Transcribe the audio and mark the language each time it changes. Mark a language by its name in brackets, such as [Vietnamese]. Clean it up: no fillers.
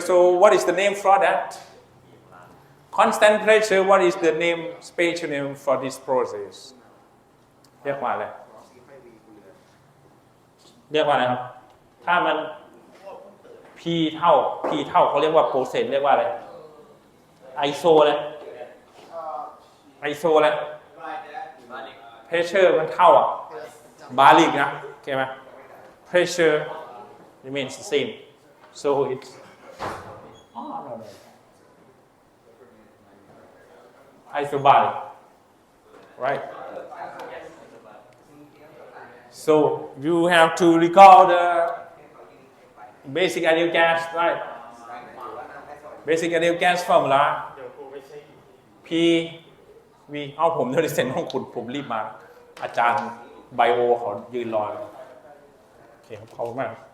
[English] So what is the name for that? Constant pressure, what is the name, spatial name for this process? [Thai] เรียกว่าอะไรครับถ้ามัน P เท่าเขาเรียกว่า process เรียกว่าอะไร ISO เลย pressure มันเท่าบาริกนะโอเคไหม [English] pressure remains the same so it's no isobaric, right? So you have to recall the basic ideal gas, right? Basic ideal gas formula P V [Thai] เอาผมเดี๋ยวเซ็นห้องคุณผมรีบมา อาจารย์ไบโอเขายืนรอโอเคครับขอบคุณมาก